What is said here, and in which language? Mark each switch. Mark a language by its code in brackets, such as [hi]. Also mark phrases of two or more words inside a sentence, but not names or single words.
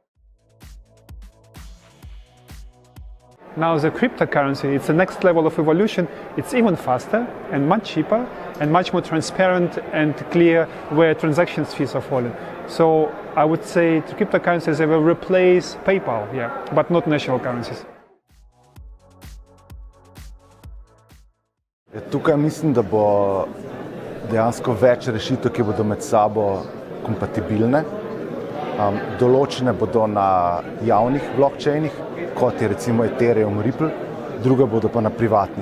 [en] Now the cryptocurrency, it's the next level of evolution. It's even faster and much cheaper and much more transparent and clear where transactions fees are falling. So I would say the cryptocurrencies, they will replace PayPal, yeah, but not national currencies. [sl] Tukaj mislim, da bo dejansko več rešitev, ki bodo med sabo kompatibilne. Določene bodo na javnih blockchainih, kot je recimo Ethereum, Ripple, druge bodo pa na privatnih.